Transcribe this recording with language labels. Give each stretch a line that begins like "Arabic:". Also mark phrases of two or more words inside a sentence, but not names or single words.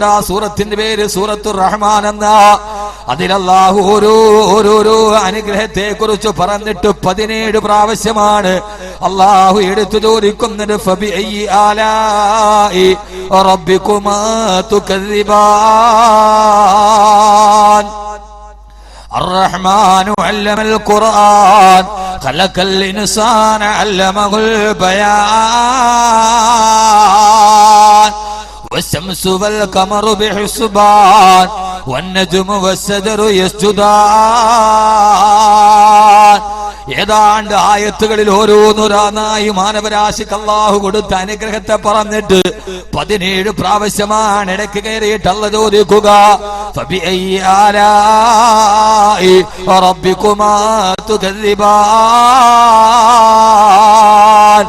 Malayalam: ആ സൂറത്തിന്റെ പേര് സൂറത്തുർ റഹ്മാൻ എന്നാ. അതിൽ അല്ലാഹു ഓരോരോ അനുഗ്രഹത്തെ കുറിച്ച് പറഞ്ഞിട്ട് 17 പ്രാവശ്യമാണ് അല്ലാഹു എടുത്തു ചോദിക്കുന്നത്.
Arabic: فبأي آلاء ربكما تكذبان. الرحمن علم القرآن خلق الإنسان علمه البيان والشمس والقمر بحسبان والنجم والشجر يسجدان.
Malayalam: ഏതാണ്ട് ആയത്തുകളിൽ ഓരോന്നോരോന്നായി മാനവരാശിക്ക് അല്ലാഹു കൊടുത്ത അനുഗ്രഹത്തെ പറഞ്ഞിട്ട് 17 പ്രാവശ്യമാണ് ഇടയ്ക്ക് കയറിയിട്ട് അല്ലാഹു ചോദിക്കുക,
Arabic: فبأي آلاء ربكما تكذبان.